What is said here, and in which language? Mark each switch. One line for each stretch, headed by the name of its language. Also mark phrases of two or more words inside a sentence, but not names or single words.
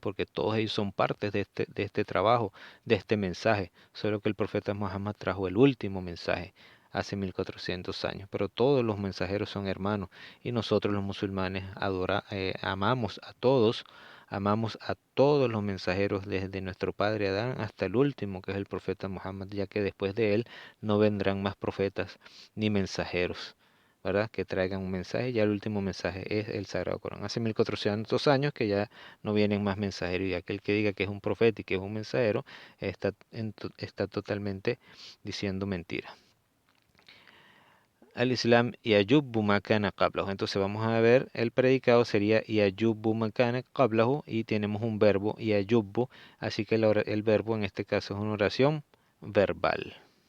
Spanish: Porque todos ellos son partes de este trabajo, de este mensaje, solo que el profeta Muhammad trajo el último mensaje hace 1400 años, pero todos los mensajeros son hermanos, y nosotros los musulmanes amamos a todos los mensajeros, desde nuestro padre Adán hasta el último, que es el profeta Muhammad, ya que después de él no vendrán más profetas ni mensajeros, ¿verdad? Que traigan un mensaje. Ya el último mensaje es el Sagrado Corán. Hace 1400 años que ya no vienen más mensajeros, y aquel que diga que es un profeta y que es un mensajero está totalmente diciendo mentira.
Arabic: الإسلام يجب ما كان قبله.
Spanish: Entonces vamos a ver, el predicado sería
Arabic: يجب ما كان قبله,
Spanish: y tenemos un verbo yajubbu, así que el verbo en este caso es una oración verbal.